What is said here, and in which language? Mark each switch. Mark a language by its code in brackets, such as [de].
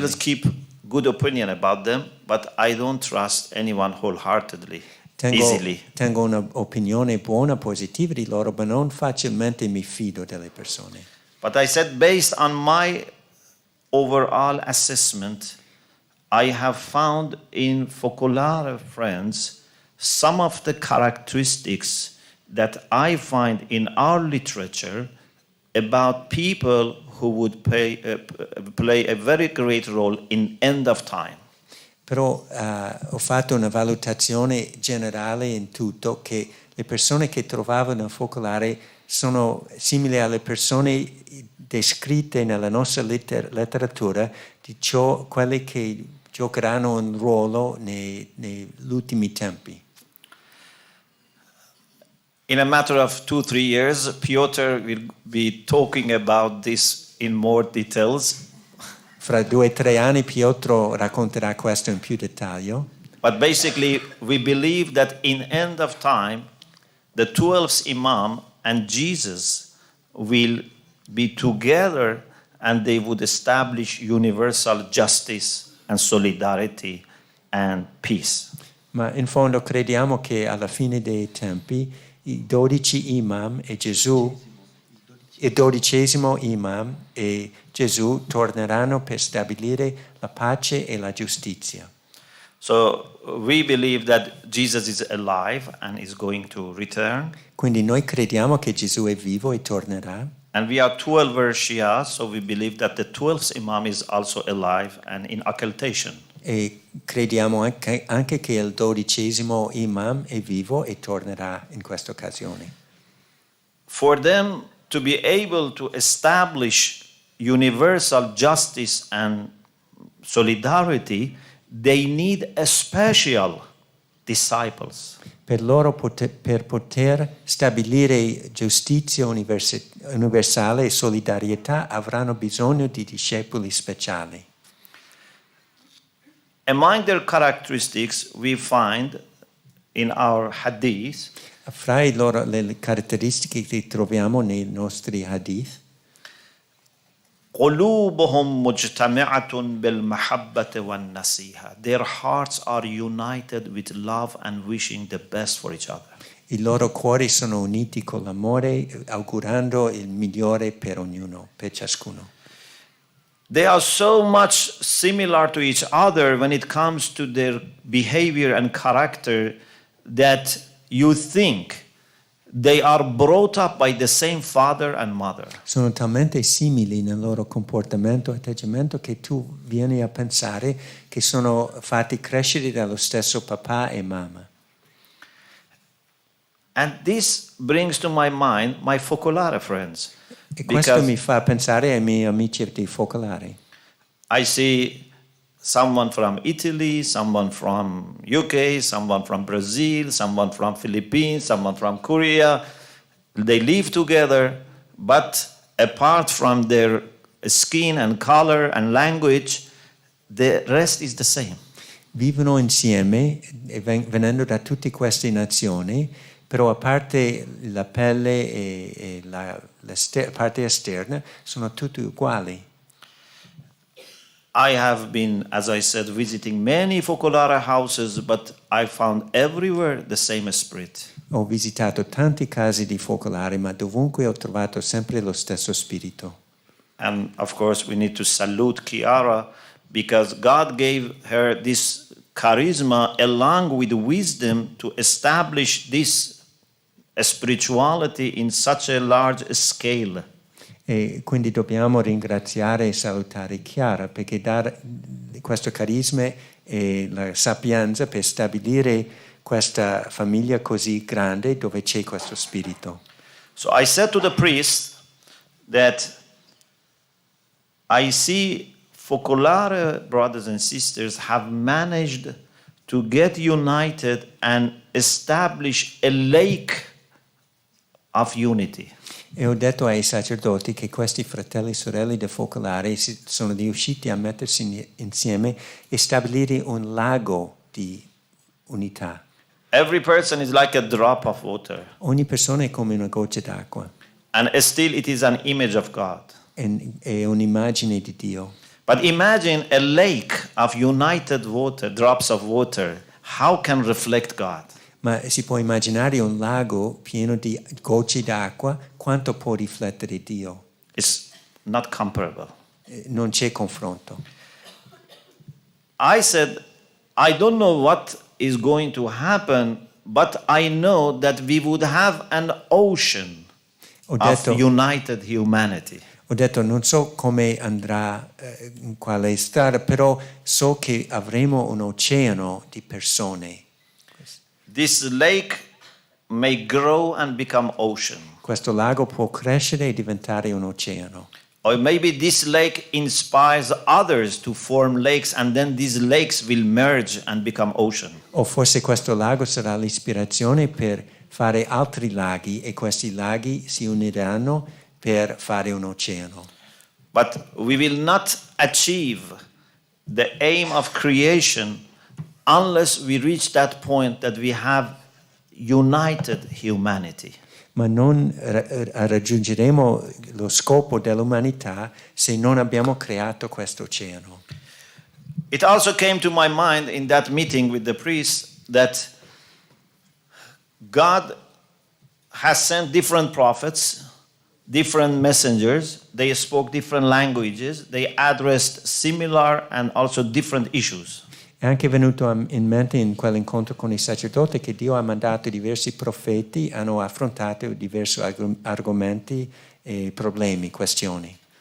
[en] will keep good opinion about them, but I don't trust anyone wholeheartedly, easily. [it] Tengo un'opinione buona, positiva di loro, ma non facilmente mi fido delle persone. [en] But I said, based on my overall assessment, I have found in Focolare friends some of the characteristics that I find in our literature about people who would play a very great role in end of time. [it] Però ho fatto una valutazione generale in tutto che le persone che trovavo nel focolare sono simili alle persone descritte nella nostra letteratura di quelle che giocheranno un ruolo negli ultimi tempi. [en] In a matter of 2-3 years, Piotr will be talking about this in more details. [it] Fra 2 o 3 anni Pietro racconterà questo in più dettaglio. [en] But basically, we believe that in end of time, the 12th Imam and Jesus will be together and they would establish universal justice and solidarity and peace. [it] Ma in fondo crediamo che alla fine dei tempi i 12 imam e Gesù, il 12° imam e Gesù torneranno per stabilire la pace e la giustizia. [en] So we believe that Jesus is alive and is going to return. [it] Quindi noi crediamo che Gesù è vivo e tornerà. [en] And we are 12 Shia, so we believe that the 12th Imam is also alive and in occultation. [it] E crediamo anche che il 12° imam è vivo e tornerà in questa occasione. [en] For them to be able to establish universal justice and solidarity, they need a special disciples. [it] Per loro per poter stabilire giustizia universale e solidarietà avranno bisogno di discepoli speciali. [en] Among their characteristics we find in our hadith [it] Fra le caratteristiche che troviamo nei nostri hadith, [ar] قلوبهم مجتمعة بالمحبة والنصيحة. [en] Their hearts are united with love and wishing the best for each other. [it] i loro cuori sono uniti con l'amore, augurando il migliore per ognuno, per ciascuno. [en] They are so much similar to each other when it comes to their behavior and character that you think they are brought up by the same father and mother. [it] Sono talmente simili nel loro comportamento e atteggiamento che tu vieni a pensare che sono fatti crescere dallo stesso papà e mamma. [en] And this brings to my mind my Focolare friends. [it] E questo mi fa pensare ai miei amici di focolare. [en] I see someone from Italy, someone from UK, someone from Brazil, someone from Philippines, someone from Korea. They live together, but apart from their skin and color and language, the rest is the same. [it] Vivono insieme, venendo da tutte queste nazioni, però a parte la pelle e la parte esterna, sono tutti uguali. [en] I have been, as I said, visiting many Focolare houses, but I found everywhere the same spirit. [it] Ho visitato tanti casi di focolare, ma dovunque ho trovato sempre lo stesso spirito. [en] And of course, we need to salute Chiara because God gave her this charisma along with wisdom to establish this a spirituality in such a large scale. [it] E quindi dobbiamo ringraziare e salutare Chiara perché dare questo carisma e la sapienza per stabilire questa famiglia così grande dove c'è questo spirito. [en] So I said to the priest that I see Focolare brothers and sisters have managed to get united and establish a lake of unity. [it] E ho detto ai sacerdoti che questi fratelli e sorelle del Focolare sono riusciti a mettersi insieme e stabilire un lago di unità. [en] Every person is like a drop of water. [it] Ogni persona è come una goccia d'acqua. [en] And still it is an image of God. [it] È un'immagine di Dio. [en] But imagine a lake of united water, drops of water. How can reflect God? [it] Ma si può immaginare un lago pieno di gocce d'acqua, quanto può riflettere Dio? [en] It's not comparable. [it] Non c'è confronto. [en] I said, I don't know what is going to happen, but I know that we would have an ocean of united humanity. [it] Ho detto, non so come andrà, in quale strada, però so che avremo un oceano di persone. [en] This lake may grow and become ocean. [it] Questo lago può crescere e diventare un oceano. [en] Or maybe this lake inspires others to form lakes and then these lakes will merge and become ocean. [it] O forse questo lago sarà l'ispirazione per fare altri laghi e questi laghi si uniranno per fare un oceano. [en] But we will not achieve the aim of creation unless we reach that point that we have united humanity. [it] Ma non raggiungeremo lo scopo dell'umanità se non abbiamo creato questo oceano. [en] It also came to my mind in that meeting with the priest that God has sent different prophets, different messengers, they spoke different languages, they addressed similar and also different issues. [it] È anche venuto in mente in quell'incontro con i sacerdoti che Dio ha mandato diversi profeti, hanno affrontato diversi argomenti e problemi, questioni.